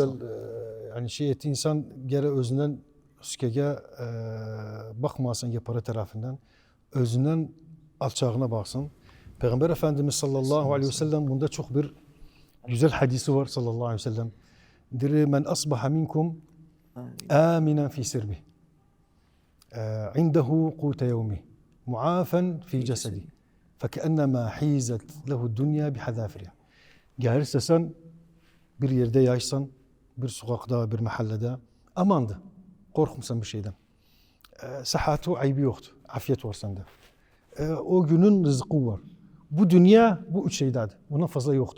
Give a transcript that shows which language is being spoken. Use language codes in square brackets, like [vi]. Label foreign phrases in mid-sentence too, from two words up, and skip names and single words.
[tr] güzel yani şey etti insan gere özünden üskege bakmasın ya para tarafından. Özünden alçağına baksın. Peygamber Efendimiz [ar] صلى الله عليه وسلم [tr] bunda çok bir güzel hadisi var [ar] صلى الله عليه وسلم. دري من أصبح منكم آمنا في سربه. عنده قوت يومه. معافى في جسده. فَكَأَنَّمَا حِيزَتْ لَهُ الدُّنْيَا بِحَذَافِرِهَا. [tr] Gelirse sen bir yerde yaşsan, bir sokakta, bir mahallede amandı. Korkmuşsan bir şeyden. Sıhhatu ayıbı yoktu. Afiyet var sende. O günün rızkı var. Bu dünya bu üç şeydadır. Bundan fazla yoktu.